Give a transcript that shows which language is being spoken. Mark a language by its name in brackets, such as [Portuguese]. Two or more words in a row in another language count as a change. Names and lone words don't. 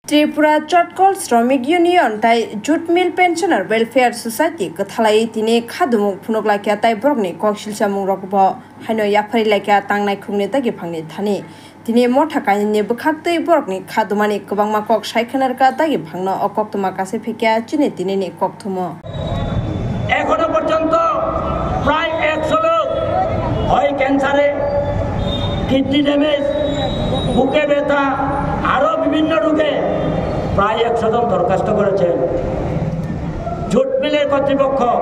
[Kok Borok] त्रिपुरा चटकल श्रमिक यूनियन ताई जुट मिल पेंशनर वेलफेयर सोसाइटी कथालाई तिने खादुमुक फुनुकलाकिया ताई ब्रगनि कौशिलसा मुंग्रकब हाइनो याफारिलाकिया तांनाय खुंनि तागि फांनि थानि तिने मथाकानि बखाक्तै ब्रगनि खादुमानि गोबांमा कक साइखनारका तागि फांनो अकक्तमा कासे फेकिया चिने तिनेनि कक्तुमो [Bangla] এখনো পর্যন্ত প্রায় 100 লোক হয় ক্যান্সারে কিডনি ড্যামেজ বুকে ব্যথা আরো বিভিন্ন রোগে প্রায় 100 জন দরখাস্ত করেছেন জুট মিলের কর্তৃপক্ষ